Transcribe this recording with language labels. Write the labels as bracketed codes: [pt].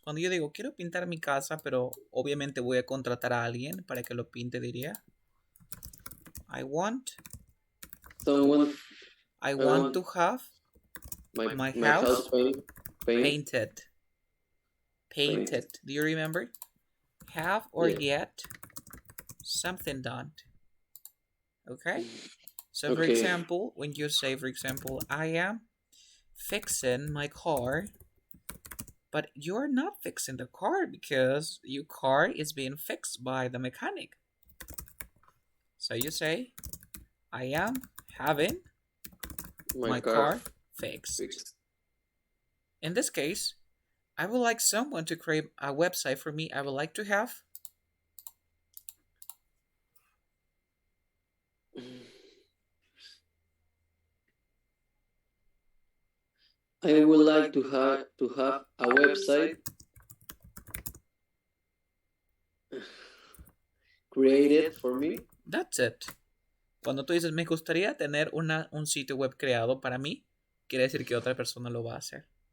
[es] Cuando yo digo quiero pintar mi casa, pero obviamente voy a contratar a alguien para que lo pinte, diría [en] I want Someone. I want to have my house painted. Painted. Do you remember? Have or get something done. Okay? So for example, when you say, for example, I am fixing my car, but you're not fixing the car because your car is being fixed by the mechanic. So you say, I am having my car fixed. In this case, I would like someone to create a website for me. I would like to have I would like to have a website created for me. That's it. [es] Cuando tú dices me gustaría tener un sitio web creado para mí, quiere decir que otra persona lo va a hacer.